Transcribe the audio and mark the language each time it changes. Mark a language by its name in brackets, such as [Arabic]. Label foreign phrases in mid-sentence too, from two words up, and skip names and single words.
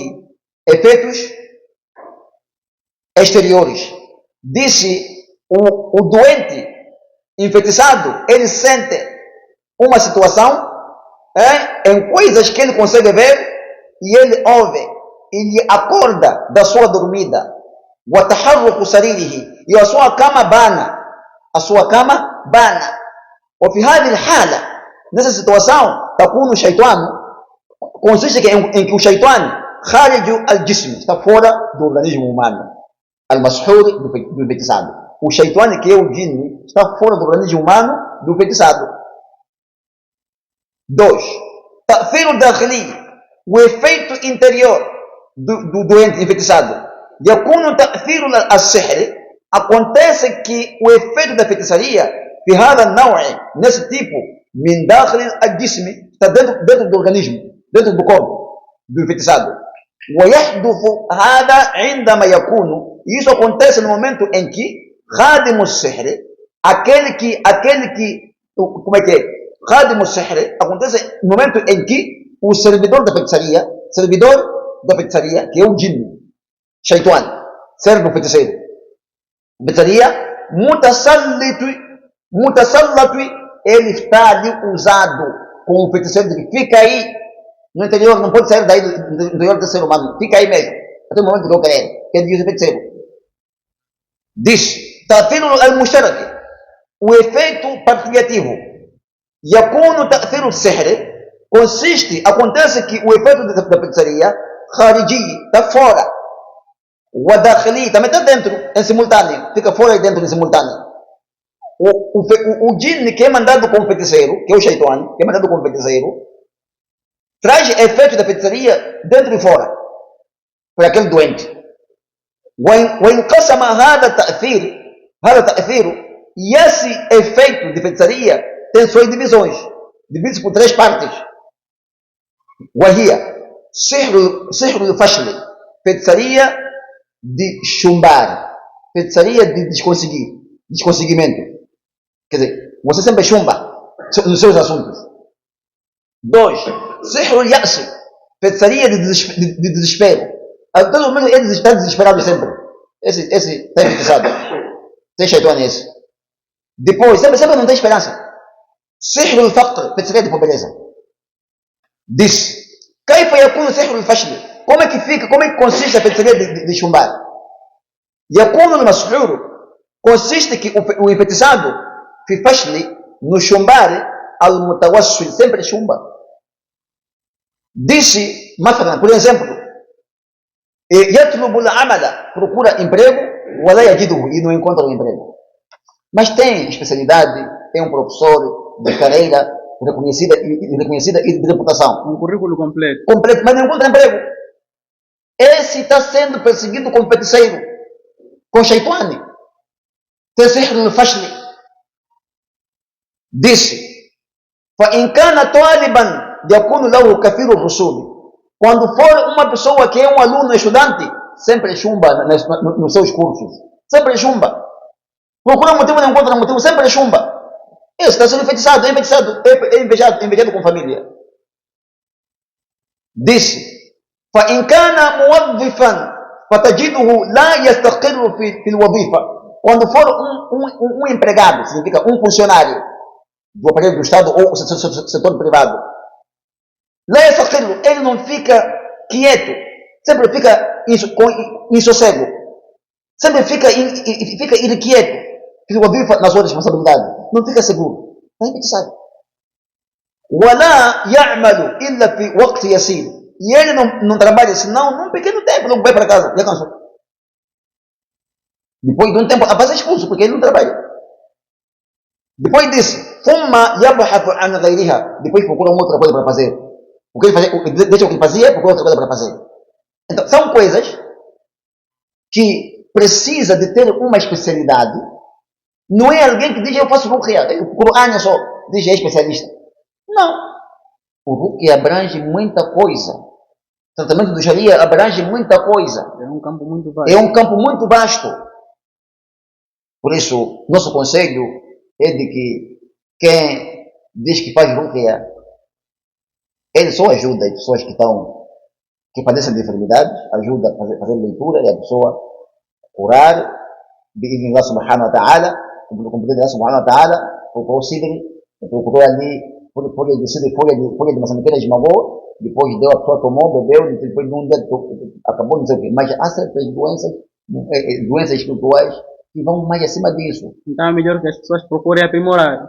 [Portuguese] Efeitos exteriores. Disse o doente enfeitiçado, ele sente uma situação em coisas que ele consegue ver e ele ouve, ele acorda da sua dormida. [Arabic] وتحرك سريره, [Portuguese] e a sua cama bana. A sua cama bana. [Arabic] وفي هذه الحالة, [Portuguese] nessa situação, [Arabic] تكون الشيطان, [Portuguese] consiste em que o shaitan [Arabic] خارج الجسم, [Portuguese] está fora do organismo humano. Al-Mashur, do enfeitiçado. O Shaitani, que é o Jinn, está fora do organismo humano do enfeitiçado. [Arabic] 2. تأثير الداخلي, [Portuguese] o efeito interior do doente enfeitiçado. [Arabic] يكون تأثير السحر, [Portuguese] acontece que o efeito da feitiçaria [Arabic] في هذا النوع, [Portuguese] nesse tipo, [Arabic] من داخل الجسم, [Portuguese] está dentro do organismo, dentro do corpo do enfeitiçado. [Arabic] ويحدث هذا عندما يكون, [Portuguese] isso acontece no momento em que [Arabic] خادم السحر, [Portuguese] aquele que como é que é? [Arabic] خادم السحر, [Portuguese] acontece no momento em que o servidor da feitiçaria, que é o Jinn, Shaitan, serve do feiticeiro, feitiçaria, mutasallatu, ele está ali usado com o feiticeiro, que fica aí no interior, não pode sair daí do interior do ser humano, fica aí mesmo, até o momento que eu quero, que ele diz o feiticeiro. Diz, [Arabic] تأثير المشترك, [Portuguese] o efeito partilhativo, [Arabic] يكون تأثير السحر, [Portuguese] acontece que o efeito da feitiçaria, khariji, está fora, [Arabic] وداخلي, [Portuguese] também está dentro, em simultâneo, fica fora e dentro em simultâneo. O Jinn, que é mandado como feiticeiro, que é o Shaitan, que é mandado como feiticeiro, traz efeitos da feitiçaria dentro e fora, para aquele doente. [Arabic] وانقسم هذا التأثير, [Portuguese] e esse efeito de feitiçaria tem suas divisões, divide-se por 3 partes. [Arabic] وهي سحر الفشل, [Portuguese] feitiçaria de chumbar, feitiçaria de desconseguimento. Quer dizer, você sempre chumba nos seus assuntos. 2. [Arabic] سحر اليأس, [Portuguese] feitiçaria de desespero. A todo momento ele está desesperado sempre. Esse está enfeitiçado. Tem Shaitan esse. Depois, sempre não tem esperança. [Arabic] سحر الفقر, [Portuguese] feitiçaria de pobreza. Diz, [Arabic] كيف يكون سحر الفشل, [Portuguese] como é que consiste a feitiçaria de chumbar? [Arabic] يكون المسحور, [Portuguese] consiste que o enfeitiçado [Arabic] في فشل, [Portuguese] no chumbar, al-mutawassil, sempre chumba. Disse, por exemplo, [Arabic] يطلب العمل, [Portuguese] procura emprego, [Arabic] ولا يجده, [Portuguese] e não encontra o emprego. Mas tem especialidade, é um professor de carreira reconhecida e de reputação. Um currículo completo. Mas não encontra emprego. Esse está sendo perseguido como feiticeiro, com Shaitani. [Arabic] Tem سحر الفشل. Disse, فإن كان طالبا يكون له كثير الرسول, [Portuguese] quando for uma pessoa que é um aluno, estudante, sempre chumba nos seus cursos, sempre chumba. Procura um motivo, não encontra um motivo, sempre chumba. Esse está sendo enfeitiçado, é invejado com família. Disse, [Arabic] فإن كان موظفا فتجده لا يستقر في الوظيفة, [Portuguese] quando for um empregado, significa um funcionário do aparelho do Estado ou setor privado, lá ele não fica quieto, sempre fica com insossego, sempre fica irrequieto, na sua responsabilidade, não fica seguro, está enfeitiçado. [Arabic] ولا يعمل إلا في وقت يسير, [Portuguese] e ele não trabalha senão num pequeno tempo, não vai para casa, já cansou. Depois de um tempo, vai ser expulso porque ele não trabalha. Depois disso, [Arabic] ثم يبحث عن غيرها, [Portuguese] depois procura uma outra coisa para fazer. Deixa o que ele fazia, procura outra coisa para fazer. Então, são coisas que precisa de ter uma especialidade. Não é alguém que diz, eu faço ruqya, o Qur'an só diz, é especialista. Não. O ruqya abrange muita coisa. O tratamento do Sharia abrange muita coisa. É um campo muito vasto. É um campo muito vasto. Por isso, nosso conselho é de que quem diz que faz ruqya, ele só ajuda as pessoas que padecem de enfermidades, ajuda a fazer leitura e a pessoa curar, de [Arabic] الله سبحانه وتعالى, [Portuguese] com o poder de [Arabic] الله سبحانه وتعالى, [Portuguese] procurou sidri, procurou ali, folha de maçaniqueira, esmagou, depois deu, a pessoa tomou, bebeu, depois de um dia acabou, não sei o quê. Mas há certas doenças espirituais que vão mais acima disso. Então é melhor que as pessoas procurem aprimorar.